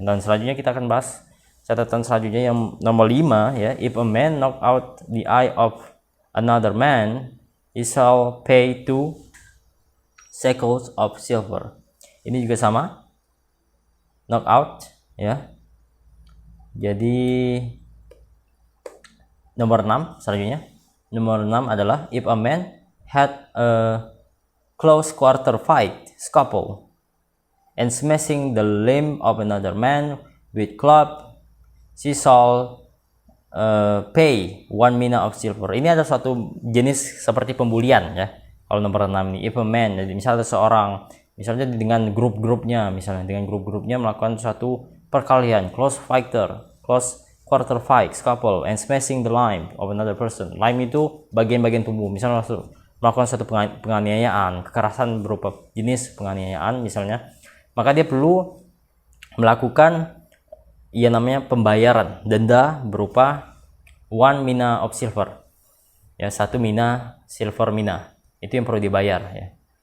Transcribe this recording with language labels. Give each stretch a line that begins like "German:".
Indonesian: Dan selanjutnya kita akan bahas catatan selanjutnya yang nomor 5 ya,
English: if a man knock out the eye of another man, he shall pay 2 shekels of silver.
Indonesian: Ini juga sama, knock out ya. Jadi nomor 6 selanjutnya. Nomor 6 adalah
English: if a man had a close quarter fight, scuffle, and smashing the limb of another man with club, she shall pay 1 mina of silver.
Indonesian: Ini ada suatu jenis seperti pembulian ya. Kalau nomor 6 ini,
English: if a man,
Indonesian: jadi misalnya ada seorang, misalnya dengan grup-grupnya melakukan suatu perkelahian,
English: close quarter fight, scuffle, and smashing the limb of another person.
Indonesian: Limb itu bagian-bagian tubuh, misalnya melakukan suatu penganiayaan, kekerasan berupa jenis penganiayaan misalnya, maka dia perlu melakukan namanya pembayaran denda berupa 1 mina of silver ya, 1 mina silver mina, itu yang perlu dibayar ya.